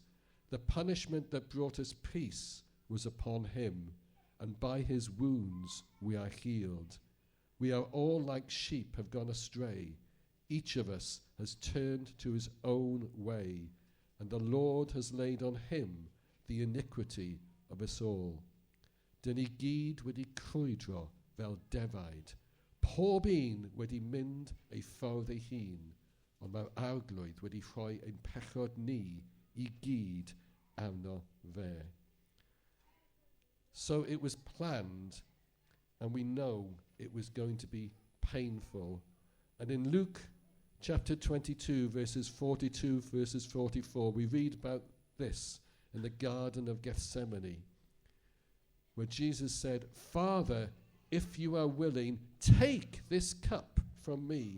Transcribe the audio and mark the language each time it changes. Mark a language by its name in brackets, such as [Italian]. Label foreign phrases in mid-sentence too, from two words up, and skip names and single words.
[English] The punishment that brought us peace was upon him, and by his wounds we are healed. We are all like sheep have gone astray. Each of us has turned to his own way, and the Lord has laid on him the iniquity of us all. [Welsh] Dyn ni gyd wedi crwydro fel defaid. Pob un wedi mynd ei ffordd ei hun, ond mae'r arglwydd wedi rhoi ein pechod ni I gyd arno fe." [English] So it was planned, and we know it was going to be painful. And in Luke chapter 22, verses 42, verses 44, we read about this in the Garden of Gethsemane, where Jesus said, "Father, if you are willing, take this cup from me.